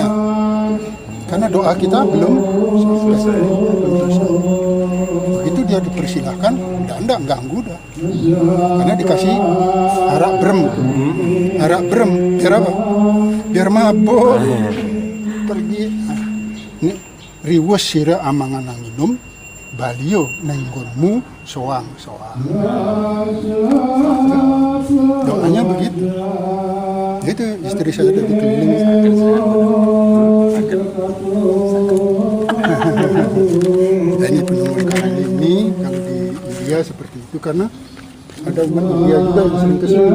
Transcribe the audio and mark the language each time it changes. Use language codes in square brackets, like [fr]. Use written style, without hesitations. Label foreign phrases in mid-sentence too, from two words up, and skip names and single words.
[id] Karena doa kita belum selesai. Begitu dia dipersilahkan, enggak ganggu dah. Karena dikasih arak brem, biar apa? Biar mabuk. Pergi. Nah, ini [ban] riwes sira amangan nginum balio nenggonmu soang-soang. [id] Doanya begitu. Itu istri saya tadi keliling. Nah, ini penemu ikan ini kalau di India seperti itu karena ada umat India juga yang sering kesini.